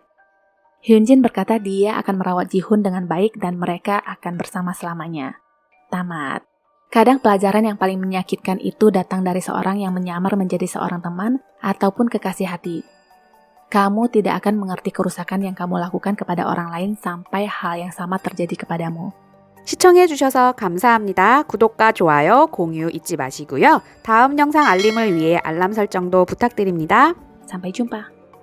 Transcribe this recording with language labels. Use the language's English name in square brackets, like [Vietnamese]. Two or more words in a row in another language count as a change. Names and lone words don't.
[Indonesian] Hyunjin berkata dia akan merawat Jihoon dengan baik dan mereka akan bersama selamanya. Tamat. Kadang pelajaran yang paling menyakitkan itu datang dari seorang yang menyamar menjadi seorang teman ataupun kekasih hati. Kamu tidak akan mengerti kerusakan yang kamu lakukan kepada orang lain sampai hal yang sama terjadi kepadamu. [Korean] 시청해주셔서 감사합니다. 구독과 좋아요, 공유 잊지 마시고요. 다음 영상 알림을 위해 알람 설정도 부탁드립니다. [Indonesian] Sampai jumpa.